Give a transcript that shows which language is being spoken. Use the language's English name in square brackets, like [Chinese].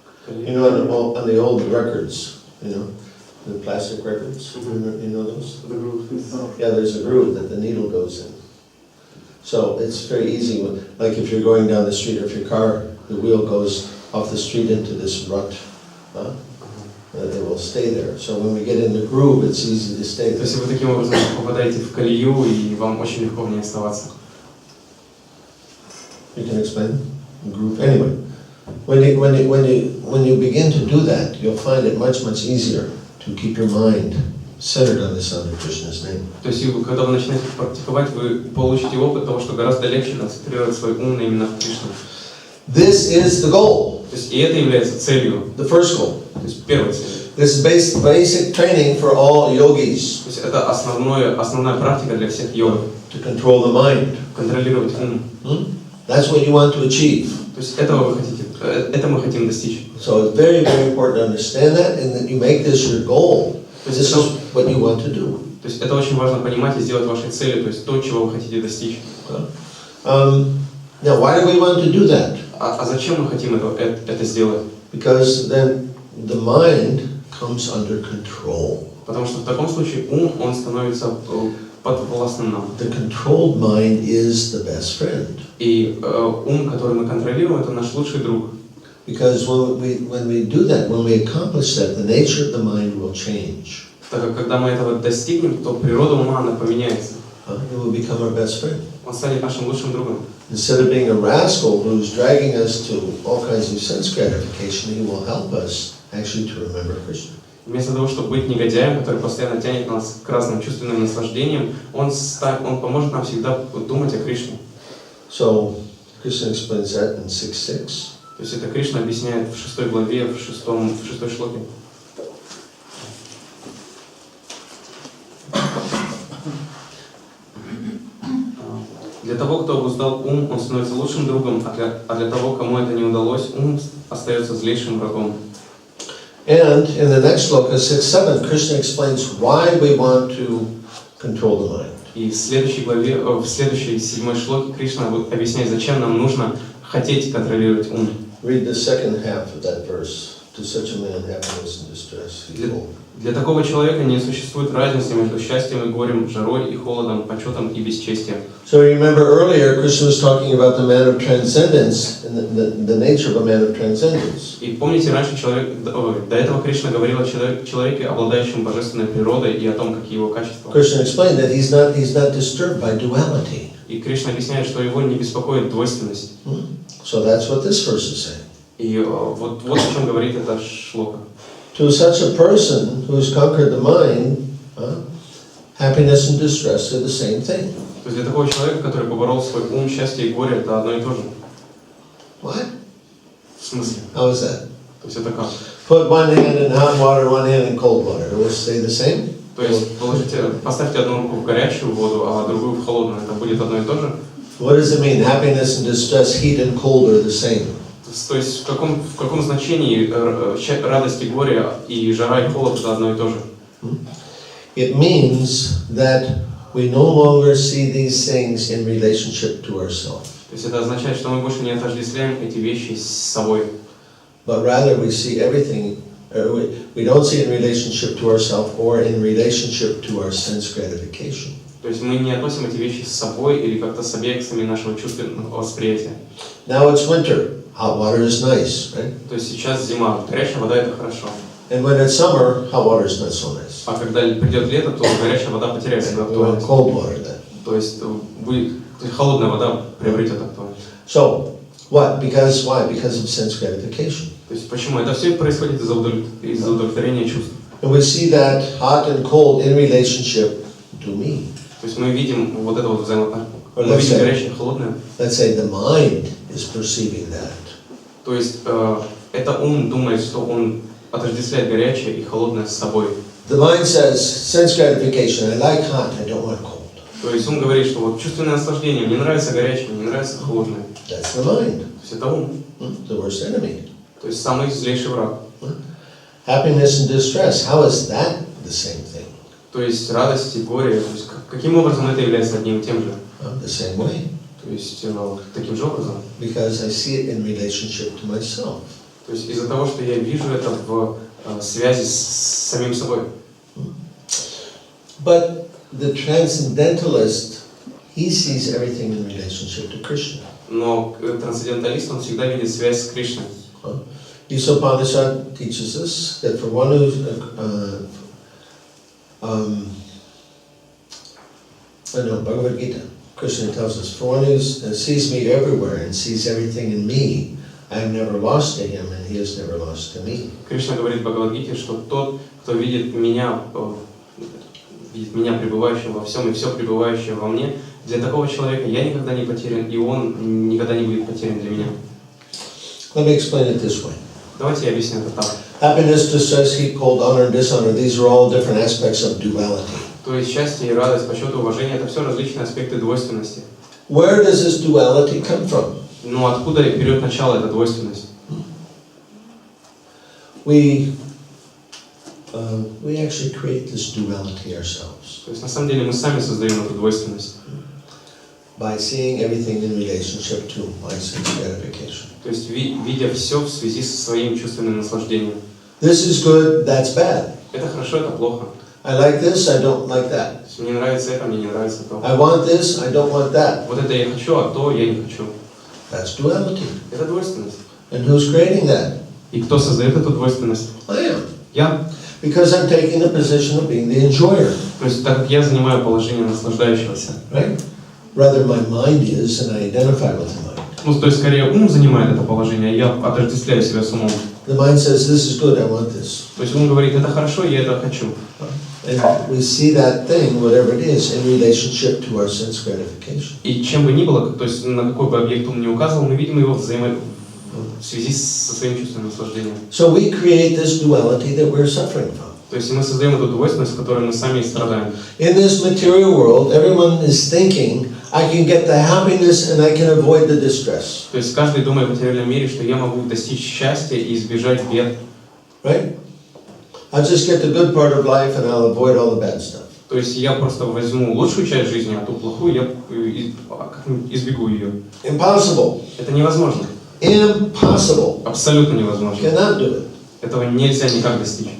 [English] You know on the old records, the plastic records, you know those? The groove is. Yeah, there's a groove that the needle goes in. So it's very easy, like if you're going down the street, or if your car, the wheel goes off the street into this rut, it will stay there. So when we get in the groove, it's easy to stay [Russian] То [English] there. [Russian] есть вы таким образом попадаете в колею, и вам очень легко в ней оставаться. [English] You can explain the groove. Anyway, when you begin to do that, you'll find it much easier to keep your mind centered on the sound of Krishna's name. [Russian] То есть, когда вы начинаете практиковать, вы получите опыт того, что гораздо легче концентрировать свой ум именно в Кришне. [English] This is the goal. [Russian] То есть, и это является целью. [English] The first goal. [Russian] То есть, первая цель. [English] This is basic training for all yogis. [Russian] То есть, это основная практика для всех йогов. [English] To control the mind. [Russian] Контролировать ум. [English] That's what you want to achieve. [Russian] То есть, этого мы хотим достичь. [English] So it's very important to understand that, and that you make this your goal. This is what you want to do. [Russian] То есть это очень важно понимать и сделать вашей целью, то есть то, чего вы хотите достичь. [English] Now, why do we want to do that? [Russian] А зачем мы хотим это сделать? [English] Because then the mind comes under control. [Russian] Потому что в таком случае ум, он становится подвластным нам. [English] The controlled mind is the best friend. [Russian] И ум, который мы контролируем, это наш лучший друг. [English] Because when we do that, when we accomplish that, the nature of the mind will change. [Russian] Так как когда мы этого достигнем, то природа ума, она поменяется. [English] It will become our best friend. [Russian] Он станет нашим лучшим другом. [English] Instead of being a rascal who's dragging us to all kinds of sense gratification, he will help us actually to remember Krishna. [Russian] Вместо того, чтобы быть негодяем, который постоянно тянет нас к разным чувственным наслаждениям, он поможет нам всегда думать о Кришне. [English] So, Krishna explains that in 6.6. [Russian] То есть это Кришна объясняет в 6 главе, в 6 шлоке. Для того, кто обуздал ум, он становится лучшим другом, а для того, кому это не удалось, ум остается злейшим врагом. [English] And in the next sloka, 6.7, Krishna explains why we want to control the mind. [Russian] И в следующей главе, в следующей 7 шлоке Кришна объясняет, зачем нам нужно хотеть контролировать ум. [English] Read the second half of that verse. To such a man, happiness and distress. [Russian] Для такого человека не существует разницы между счастьем и горем, жарой и холодом, почетом и бесчестием. [English] So remember earlier, Krishna was talking about the man of transcendence and the nature of a man of transcendence. [Russian] И помните, раньше до этого Кришна говорил о человеке, обладающем божественной природой, и о том, какие его качества. [English] Krishna explained that he's not disturbed by duality. [Russian] И Кришна объясняет, что его не беспокоит двойственность. [English] So that's what this verse is saying. [Russian] И вот о чем говорит эта шлока. [English] To such a person who's conquered the mind, happiness and distress are the same thing. [Russian] То есть для такого человека, который поборол свой ум, счастье и горе, это одно и то же. [English] What? [Russian] В смысле? [English] How is that? [Russian] То есть это как? [English] Put one hand in hot water, one hand in cold water. It will stay the same? [Russian] То есть поставьте одну руку в горячую воду, а другую в холодную. Это будет одно и то же? [English] What does it mean? Happiness and distress, heat and cold are the same. [Russian] То есть в каком значении радость и горе и жара и холод это одно и то же? [English] It means that we no longer see these things in relationship to ourselves. [Russian] То есть это означает, что мы больше не отождествляем эти вещи с собой. [English] But rather we see everything, we don't see it in relationship to ourselves or in relationship to our sense gratification. [Russian] То есть мы не относим эти вещи с собой или как-то с объектами нашего чувственного восприятия. [English] Now it's winter. Hot water is nice, right? [Russian] То есть сейчас зима, горячая вода это хорошо. [English] And when it's summer, hot water is not so nice. [Russian] А когда придет лето, то горячая вода потеряет свою [English] We want [Russian] актуальность. [English] cold water then. [Russian] То есть холодная вода приобретет актуальность. [English] So, what? Because why? Because of sense gratification. [Russian] То есть почему? Это все происходит из-за удовлетворения чувств. [English] And we see that hot and cold in relationship to me. [Russian] То есть мы видим вот это вот взаимоотношение. Мы [English] Let's [Russian] видим [English] say- [Russian] горячее и холодное. [English] Let's say the mind is perceiving that. [Russian] То есть это ум думает, что он отождествляет горячее и холодное с собой. [English] The mind says, sense gratification, I like hot, I don't want cold. [Russian] То есть ум говорит, что вот чувственное наслаждение, мне нравится горячее, мне нравится холодное. [English] That's the mind, [Russian] То есть это ум. [English] the worst enemy. [Russian] То есть самый злейший враг. [English] Happiness and distress, how is that the same thing? [Russian] То есть радость и горе. То есть каким образом это является одним и тем же? [English] The same way. [Russian] То есть таким же образом. [English] Because I see it in relationship to myself. [Russian] То есть из-за того, что я вижу это в связи с самим собой. [English] But the transcendentalist he sees everything in relationship to Krishna. [Russian] Но трансценденталист, он всегда видит связь с Кришной. [English] Upanishad teaches us that for one who Bhagavad-Gita, Krishna tells us, for one who sees me everywhere and sees everything in me, I am never lost to him and he is never lost to me. [Russian] Кришна говорит в Бхагавад-Гите, что тот, кто видит меня пребывающим во всем и все пребывающее во мне, для такого человека я никогда не потерян, и он никогда не будет потерян для меня. [English] Let me explain it this way. [Russian] Давайте я объясню это так. [English] Happiness, distress, heat, cold, honor, and dishonor, these are all different aspects of duality. [Russian] То есть счастье и радость, почет и уважение — это все различные аспекты двойственности. [English] Where does this duality come from? [Russian] Но откуда берет начало эта двойственность? [English] We actually create this duality ourselves [Russian] То есть на самом деле мы сами создаем эту двойственность. [English] by seeing everything in relationship to my sense gratification. [Russian] То есть видя все в связи со своим чувственным наслаждением. [English] This is good, that's bad. [Russian] Это хорошо, это плохо. [English] I like this, I don't like that. [Russian] Мне нравится это, мне не нравится то. [English] I want this, I don't want that. [Russian] Вот это я хочу, а то я не хочу. [English] That's duality. [Russian] Это двойственность. [English] And who's creating that? [Russian] И кто создает эту двойственность? [English] I am. [Russian] Я. [English] Because I'm taking the position of being the enjoyer. [Russian] То есть так как я занимаю положение наслаждающегося. [English] Right? Rather my mind is and I identify with the mind. [Russian] Ну, то есть скорее ум занимает это положение, а я отождествляю себя с умом. [English] The mind says, this is good, I want this. [Russian] То есть ум говорит, это хорошо, я это хочу. [English] And we see that thing, whatever it is, in relationship to our sense gratification. [Russian] И чем бы ни было, то есть на какой бы объект ум ни указывал, мы видим его в связи со своим чувственным наслаждением. [English] So we create this duality that we're suffering from. [Russian] То есть мы создаем эту двойственность, в которой мы сами и страдаем. [English] In this material world, everyone is thinking, I can get the happiness and I can avoid the distress. [Russian] То есть каждый думает в материальном мире, что я могу достичь счастья и избежать бед. [English] Right? I'll just get the good part of life and I'll avoid all the bad stuff. [Russian] То есть я просто возьму лучшую часть жизни, а ту плохую я избегу ее. [English] Impossible. [Russian] Это невозможно. [English] Impossible. [Russian] Абсолютно невозможно. [English] Cannot do it. [Russian] Этого нельзя никак достичь.